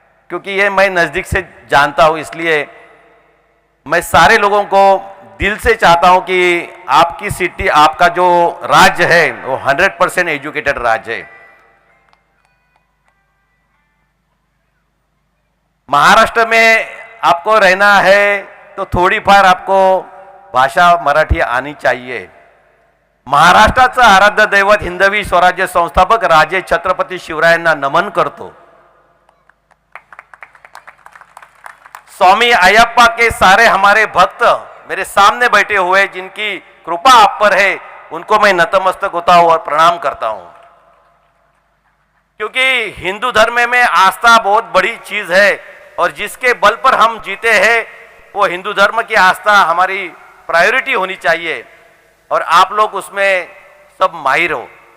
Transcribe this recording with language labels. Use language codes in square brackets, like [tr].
[hi] क्योंकि ये मैं नज़दीक से जानता हूँ, इसलिए मैं सारे लोगों को दिल से चाहता हूँ कि आपकी सिटी, आपका जो राज्य है वो 100% एजुकेटेड राज्य है। महाराष्ट्र में आपको रहना है तो थोड़ी फार आपको भाषा मराठी आनी चाहिए। [mr] महाराष्ट्राचं आराध्य दैवत हिंदवी स्वराज्य संस्थापक राजे छत्रपती शिवरायांना नमन करतो। [hi] स्वामी अयप्पा के सारे हमारे भक्त मेरे सामने बैठे हुए, जिनकी कृपा आप पर है, उनको मैं नतमस्तक होता हूं और प्रणाम करता हूं। क्योंकि हिंदू धर्म में आस्था बहुत बड़ी चीज है और जिसके बल पर हम जीते हैं वो हिंदू धर्म की आस्था हमारी प्रायोरिटी होनी चाहिए और आप लोग उसमें सब माहिर हो।